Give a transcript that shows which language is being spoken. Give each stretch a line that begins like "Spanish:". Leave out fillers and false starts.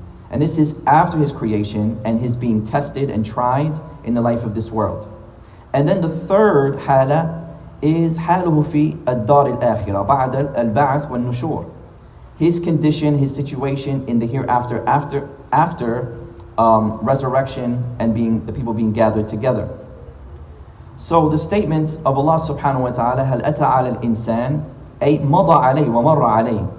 English: And this is after his creation and his being tested and tried in the life of this world. And then the third
Arabic: حالة is حاله في الدار الآخرة بعد البعث والنشور.
English: His condition, his situation in the hereafter, after resurrection and the people being gathered together. So the statement of Allah subhanahu wa ta'ala,
Arabic: هل أتى على الإنسان, أي مضى عليه ومر عليه.